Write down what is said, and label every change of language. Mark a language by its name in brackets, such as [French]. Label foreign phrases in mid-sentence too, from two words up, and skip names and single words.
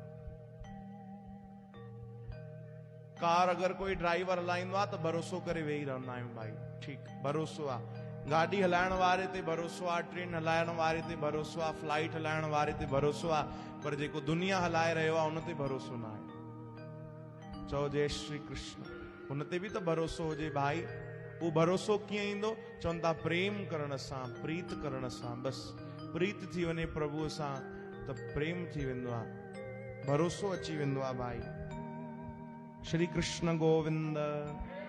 [Sindhi] कार अगर कोई ड्राइवर हलाईंदो आहे त भरोसो करे वेही रहंदा आहियूं भाई, ठीकु, भरोसो आहे। गाड़ी हलाइण वारे ते भरोसो आहे, ट्रेन हलाइण वारे ते भरोसो आहे, फ्लाइट हलाइण वारे ते भरोसो आहे, पर जेको दुनिया हलाए रहियो आहे उन ते भरोसो न आहे। चओ जय श्री कृष्ण। उन ते बि त भरोसो हुजे भाई। उहो भरोसो कीअं ईंदो? चवनि था प्रेम करण सां, प्रीत करण सां। बस प्रीत थी वञे प्रभुअ सां त प्रेम थी वेंदो आहे, भरोसो अची वेंदो आहे भाई। श्री कृष्ण गोविंद।